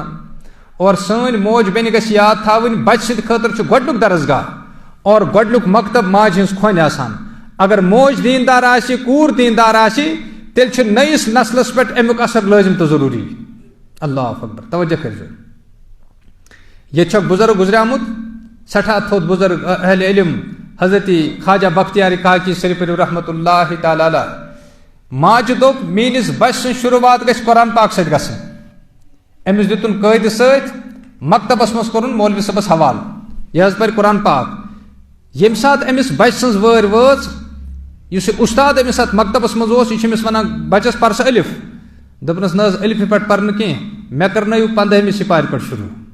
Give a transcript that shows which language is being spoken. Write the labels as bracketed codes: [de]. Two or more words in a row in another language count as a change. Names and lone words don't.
[ks] اور سٲنۍ موج بیٚنہِ گژھِ یاد تھاوٕنۍ، بچہِ سٕنٛدِ خٲطرٕ چھُ گۄڈنیُک درسگاہ اور گۄڈنیُک مکتب ماجہِ ہٕنٛز کھۄنہِ آسان. اگر موج دیندار آسہِ، کوٗر دیندار آسہِ، تیٚلہِ چھُ نٔیِس نسلس پٮ۪ٹھ امیُک اثر لٲزم تہٕ ضروٗری. [ar] اللہ اکبر. [ks] توجہ کٔرۍزیو، ییٚتہِ چھُ اکھ بُزرگ گُزریومُت، سٮ۪ٹھاہ تھوٚد بُزرگ اہلِ علم، حضرت خواجہ بختیار کاکی سری پٔرِو [ar] رحمتہ اللہ تعالیٰ علیہ. [ks] ماجہِ دوٚپ میٲنِس بچہِ سٕنٛز شروعات گژھِ قرآن پاک سۭتۍ گژھٕنۍ. أمِس دیُتُن قٲیدٕ سۭتۍ، مکتبس منٛز کوٚرُن مولوی صٲبس حوالہٕ، یہِ حظ پرِ قرآن پاک. ییٚمہِ ساتہٕ أمِس بچہِ سٕنٛز وٲرۍ وٲژ، یُس یہِ اُستاد أمِس اتھ مکتبس منٛز اوس، یہِ چھُ أمِس ونان بچس پر سا الف، دوٚپنس نہ حظ الفہِ پٮ۪ٹھ پرنہٕ کینٛہہ، مےٚ کرنٲیِو 15ہمہِ سِپارِ پٮ۪ٹھ شروع.